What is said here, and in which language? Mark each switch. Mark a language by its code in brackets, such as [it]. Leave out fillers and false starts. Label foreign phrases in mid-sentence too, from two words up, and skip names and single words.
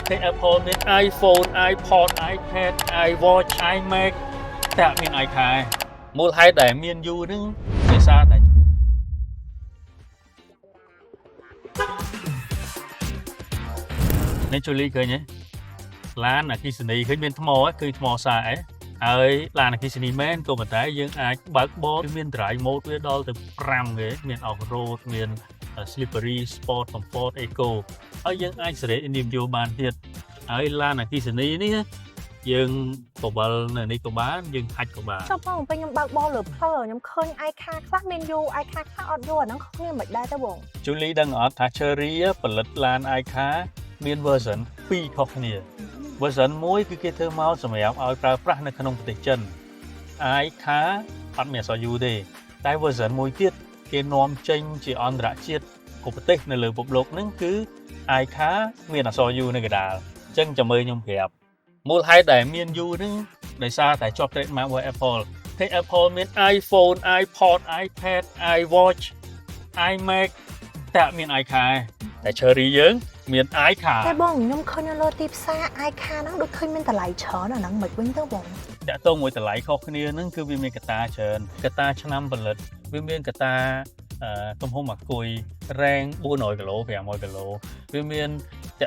[km] cái Apple មាន iPhone iPod iPad iWatch iMac តែអត់មាន iCar មូលហេតុដែលមានយូរហ្នឹងដោយសារតែនេះ ជូលីឃើញទេឡានអគ្គិសនីឃើញមានថ្មគឺថ្មសាឯហើយឡានអគ្គិសនីមែនក៏ប៉ុន្តែយើងអាចបើកបោមាន [en] drive mode [km] វាដល់ទៅ5គេមាន [en] off road [km] មាន [en] slippery sport comfort eco [km] ហើយយើងអាចសេរីនិយមបានទៀតហើយឡានអគ្គិសនីនេះយើងបបលនៅនេះក៏បានយើងហាច់ក៏បាន ចុះបងពេលខ្ញុំបើកបោលើផ្លូវខ្ញុំឃើញ iCar ខ្លះមានយូ iCar ខ្លះអត់យូអាហ្នឹងគ្នាមិនដែរទេបង Julie ដឹងអត់ថា Cherry ផលិតឡាន iCar មាន version 2ខុសគ្នា version 1គឺគេធ្វើមកសម្រាប់ឲ្យប្រើប្រាស់នៅក្នុងប្រទេសចិន iCar អត់មានអក្សរ U ទេតែ version 1ទៀតគេនាំចេញជាអន្តរជាតិគ្រប់ប្រទេសនៅលើពិភពលោកហ្នឹងគឺ iCar មានអក្សរ U នៅកណ្ដាលអញ្ចឹងចាំមើលខ្ញុំប្រាប់មូលហេតុដែលមាន U ហ្នឹងដោយសារតែជាប់ trademark របស់ Apple តែ Apple មាន iPhone iPod iPad iWatch iMac តែអត់មាន iCar តែ Cherry យើងមាន iCar តែបងខ្ញុំឃើញនៅលើទីផ្សារ iCar ហ្នឹងដូចឃើញមានតម្លៃច្រើនអាហ្នឹងមិនវិញទៅបង តាក់ទងមួយតម្លៃខុសគ្នាហ្នឹងគឺវាមានកត្តាច្រើនកត្តាឆ្នាំផលិតវាមានកត្តាទំហំអាគុយរ៉េង400គីឡូ500គីឡូវាមានតាក់